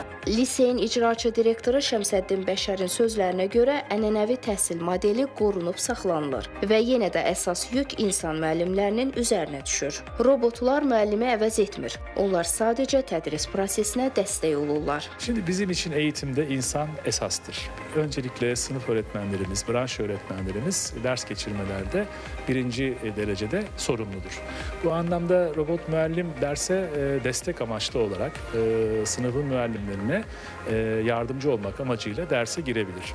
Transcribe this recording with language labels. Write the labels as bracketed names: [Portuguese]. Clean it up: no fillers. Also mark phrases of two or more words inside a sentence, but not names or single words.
[Azerbaijani] Liseyin icraçı direktoru Şəmsəddin Bəşərin sözlərinə görə ənənəvi təhsil modeli qorunub saxlanılır və yenə də əsas yük insan müəllimlərinin üzərinə düşür. Robotlar müəllimi əvəz etmir. Onlar sadəcə tədris prosesinə dəstək olurlar. [Turkish] Şimdi bizim için eğitimde insan esastır. Öncelikle sınıf öğretmenlerimiz, branş öğretmenlerimiz ders geçirmelerde birinci derecede sorumludur. Bu anlamda robot müəllim derse destek amaçlı olarak sınıfın müəllimlerine yardımcı olmak amacıyla derse girebilir.